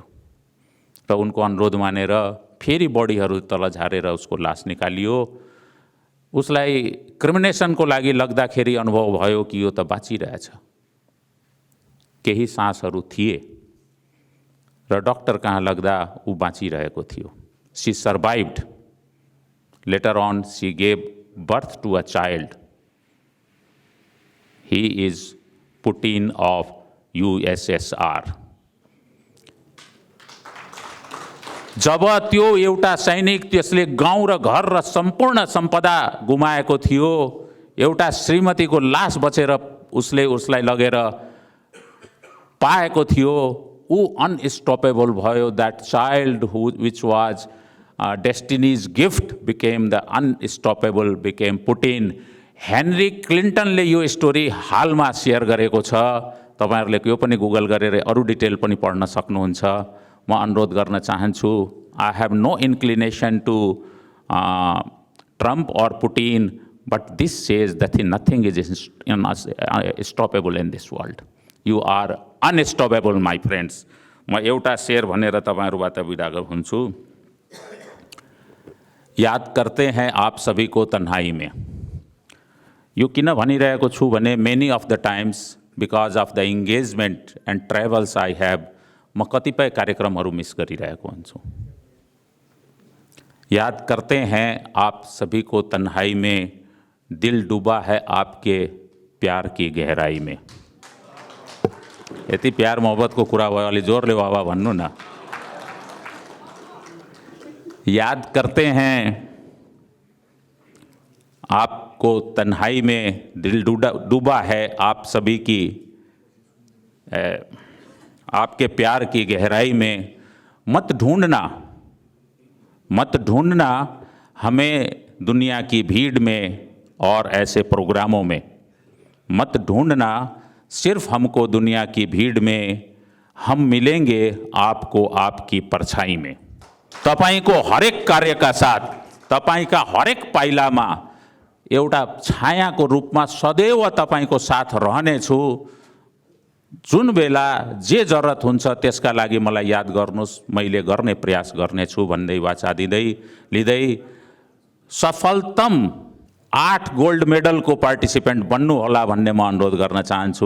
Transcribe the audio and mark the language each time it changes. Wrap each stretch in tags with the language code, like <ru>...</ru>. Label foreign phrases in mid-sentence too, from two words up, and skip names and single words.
<ne>र उनको अनुरोध मानेर फेरि बडीहरू तल झारेर उसको लास निकालियो। उसलाई क्रिमिनेसनको लागि लग्दाखेरि अनुभव भयो कि यो त बाँचिरहेछ, केही सासहरू थिए, र डक्टर कहाँ लग्दा ऊ बाँचिरहेको थियो।</ne> <en>she survived. later on she gave birth to a child. he is Putin of USSR.</en> <ne>जब त्यो एउटा सैनिक त्यसले गाउँ र घर र सम्पूर्ण सम्पदा गुमाएको थियो, एउटा श्रीमतीको लास बचेर उसलाई लगेर पाएको थियो, ऊ अनस्टपेबल भयो।</ne> <en>that child which was destiny's gift became the unstoppable, became Putin.</en> <ne>हेनरी क्लिन्टनले यो स्टोरी हालमा सेयर गरेको छ, तपाईहरुले यो पनि गुगल गरेर अरु डिटेल पनि पढ्न सक्नुहुन्छ। म अनुरोध गर्न चाहन्छु,</ne> <en>I have no inclination to Trump or Putin, but this says that nothing is stoppable in this world. you are unstoppable my friends.</en> <ne>म एउटा शेर भनेर तपाईहरुबाट बिदा हुन्छु।</ne> <hi>याद करते हैं आप सभी को तन्हाई में।</hi> <ne>यो किन भनिरहेको छु भने</ne> <en>many of the times because of the engagement and travels I have,</en> <ne>म कतिपय कार्यक्रमहरू मिस गरिरहेको हुन्छु।</ne> <hi>याद करते हैं आप सभी को तन्हाई में, दिल डूबा है आपके प्यार की गहराई में।</hi> <ne>यति प्यार मोहब्बतको कुरा भयो, अलि जोरले बाबा भन्नु न।</ne> <hi>याद करते हैं आपको तन्हाई में, दिल डूबा है आप सभी की आपके प्यार की गहराई में। मत ढूंढना हमें दुनिया की भीड़ में और ऐसे प्रोग्रामों में। मत ढूंढना सिर्फ हमको दुनिया की भीड़ में, हम मिलेंगे आपको आपकी परछाई में।</hi> <ne>तपाईको हरेक कार्यका साथ, तपाईका हरेक पाइलामा एउटा छायाको रूपमा सदैव तपाईको साथ रहनेछु। जुन बेला जे जरुरत हुन्छ त्यसका लागि मलाई याद गर्नुस्, मैले गर्ने प्रयास गर्नेछु भन्दै वाचा लिँदै सफलतम 8</ne> <en>gold medalको</en> <ne>पार्टिसिपेन्ट बन्नु होला भन्ने म अनुरोध गर्न चाहन्छु।</ne>